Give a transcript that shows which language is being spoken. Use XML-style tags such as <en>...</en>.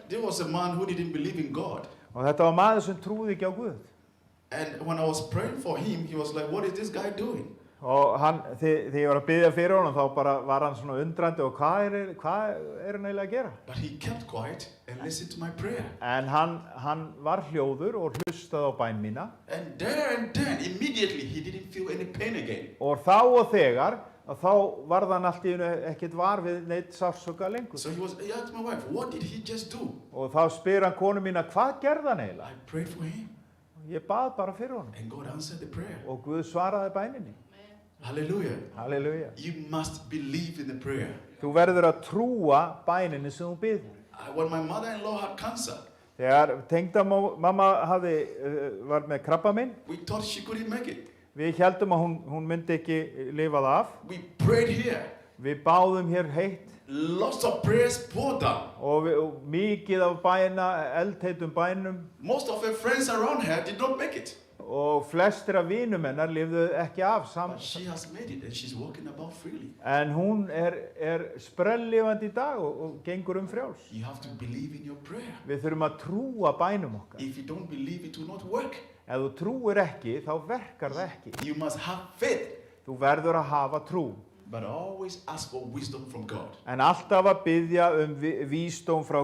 <en>There was a man who didn't believe in God.</en> <is>Og þetta var maður sem trúði ekki á Guð.</is> <en>And when I was praying for him, he was like, what is this guy doing?</en> <is>Og þegar ég var að biðja fyrir honum þá bara var hann svona undrandi og hvað er hann eiginlega að gera?</is> <en>But he kept quiet and listened to my prayer.</en> <is>En hann var hljóður og hlustaði á bæn mína.</is> <en>And then, immediately, he didn't feel any pain again.</en> <is>Og þá og þegar, þá varð hann allt í einu ekkert var við neitt sársauka lengur.</is> <en>So he asked my wife, what did he just do?</en> <is>Og þá spyr hann konu mína, hvað gerði hann eiginlega?</is> <en>I prayed for him.</en> <is>Ég bað bara fyrir honum.</is> <en>And God answered the prayer.</en> <is>Og Guð svaraði bæninni.</is> <en>Hallelujah.</en> <is>Halleluja.</is> <en>You must believe in the prayer.</en> <is>Þú verður að trúa bæninni sem þú biður.</is> <en>When my mother-in-law had cancer,</en> <is>Þegar tengdamamma var með krabbamein,</is> <en>we thought she couldn't make it.</en> <is>við héldum að hún myndi ekki lifa það af.</is> <en>We prayed here.</en> <is>Við báðum hér heitt</is> <en>Lots of prayers poured down.</en> <is>og mikið af eldheitum bænum</is> <en>Most of her friends around her did not make it.</en> <is>og flestir af vinum hennar lifðu ekki af</is> <en>But she has made it and she's walking about freely.</en> <is>en hún sprelllifandi í dag og gengur frjáls.</is> <en>You have to believe in your prayer.</en> <is>Við þurfum að trúa bænum okkar.</is> <en>If you don't believe, it will not work.</en> <is>Ef þú trúir ekki, þá verkar það ekki.</is> <en>You must have faith,</en> <is>Þú verður að hafa trú,</is> <en>but always ask for wisdom from God.</en> <is>en alltaf að biðja vísdóm frá</is>